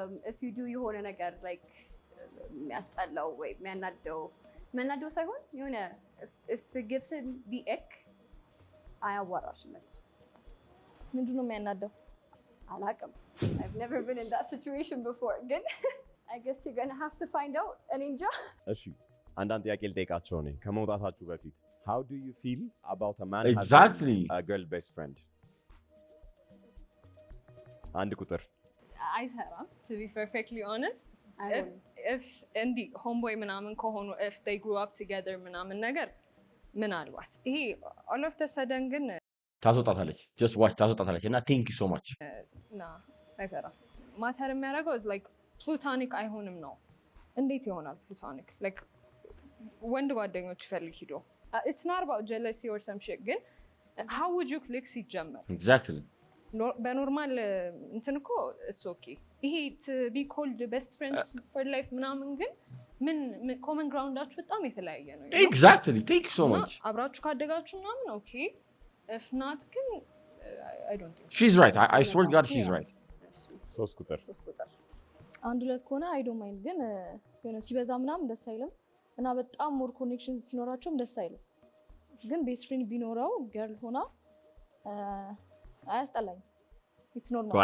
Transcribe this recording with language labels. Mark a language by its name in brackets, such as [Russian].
[English] if you do [Amharic] የሆነ ነገር [English] like [Amharic] የሚያስጠላው ወይ የሚያናደው ሳይሆን የሆነ [English] if it gives him the ick [Amharic] አያዋራሽም ምንድነው የሚያናደው አላውቅም [English] I've never been in that situation before [Amharic] ግን [English] I guess you're gonna have to find out [Amharic] እኔ እንጃ እሺ አንዳንድ ጥያቄ ልጠይቃቸው ነኝ ከመውጣታችሁ በፊት [English] how do you feel about a man exactly having a girl best friend [Amharic] አንድ ቁጥር አይሰራም [English] to be perfectly honest if እንዲ homeboy [Amharic] ምናምን ከሆኑ [English] if they grew up together [Amharic] ምናምን ነገር ምናልባት ይሄ [English] all of the sudden [Amharic] ግን ታስወጣታለች [English] just watch [Amharic] ታስወጣታለች እና [English] thank you so much [Amharic] አይሰራም ማተር የሚያደርገው [English] is like [Amharic] ፕሉቶኒክ አይሆንም ነው። እንዴት ይሆናል ፕሉቶኒክ? ላይክ ወንድ ጓደኞች ፈልግ ሂዶ [English] it's not about jealousy or some shit [Amharic] ግን [English] how would you click [Amharic] ሲጀመር? [English] Exactly. [Amharic] በኖርማል እንትን እኮ [English] it's okay [Amharic] ይሄ [English] to be called best friends for life [Amharic] ምናምን ግን ምን ኮመን ግራውንዳችሁ በጣም የተለያየ ነው። [English] Exactly. Thank you so much. [Amharic] አብራችሁ ካደጋችሁ ምናምን [English] okay if not [Amharic] ግን [English] I don't think She's right. I swear to God she's right. [Amharic] 3 ቁጥር አንድ ሁለት ከሆነ [English] አይ ዶንት ማይንድ [Amharic] ግን የሆነ ሲበዛ ምናምን ደስ አይልም እና በጣም [English] ሞር ኮኔክሽን [Amharic] ሲኖራቸውም ደስ አይልም። ግን ቤስት ፍሬንድ ቢኖረው ገርል ሆና አያስጠላኝ። [English] ኢትስ ኖርማል።